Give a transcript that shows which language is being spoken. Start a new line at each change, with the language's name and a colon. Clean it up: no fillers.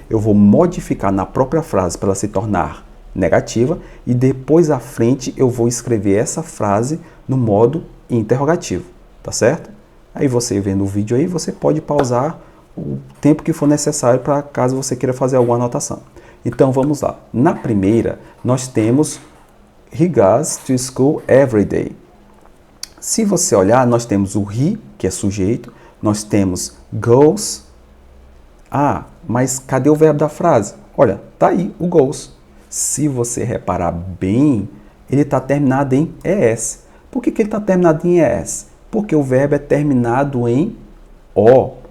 Portuguese: Eu vou modificar na própria frase para ela se tornar negativa e depois à frente eu vou escrever essa frase no modo interrogativo, tá certo? Aí você vendo o vídeo aí, você pode pausar o tempo que for necessário para caso você queira fazer alguma anotação. Então vamos lá. Na primeira, nós temos
English: he goes to school every day.
Portuguese: Se você olhar, nós temos o he, que é sujeito, nós temos goes. Ah, mas cadê o verbo da frase? Olha, tá aí o goes. Se você reparar bem, ele está terminado em es. Por que ele está terminado em es? Porque o verbo é terminado em o.